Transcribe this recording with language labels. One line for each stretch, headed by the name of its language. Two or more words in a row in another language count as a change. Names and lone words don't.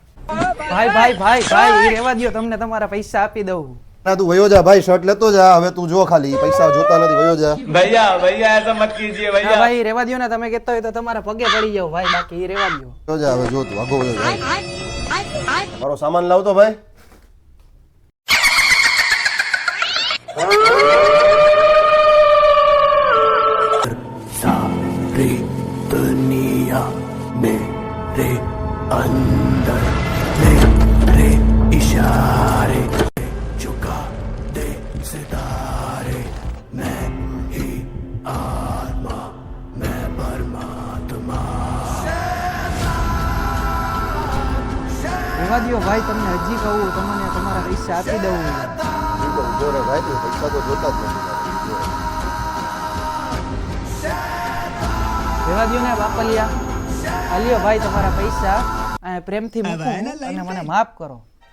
Gujarati: ભાઈ રેવા દ્યો, તમને તમારા પૈસા આપી દઉં. ના તું વયો જા ભાઈ, શર્ટ લેતો જા. હવે તું જો ખાલી પૈસા જોતા નથી, વયો જા.
Hindi: भैया ऐसा मत कीजिए भैया.
Gujarati: ભાઈ રેવા દ્યો ને, તમે કહેતા હોય તો તમારા પગે પડી જાવ ભાઈ, બાકી રેવા દ્યો. વયો જા હવે, જો તું આગો વયો જા. મારો સામાન લાવતો ભાઈ.
Hindi: सारी दुनिया मेरे अंदर मेरे इशारे झुका दे सितारे मैं ही आत्मा मैं परमात्मा.
Gujarati: રેવા દ્યો ભાઈ, તમને હજી કહું, તમને તમારા પૈસા આપી દઉં. જો રે ભાઈ, તું પૈસા તો જોતા જ નથી. રેવા દ્યો ને બાપલિયા. હાલ્યો ભાઈ તમારા પૈસા. પ્રેમથી મૂકો અને મને માફ કરો.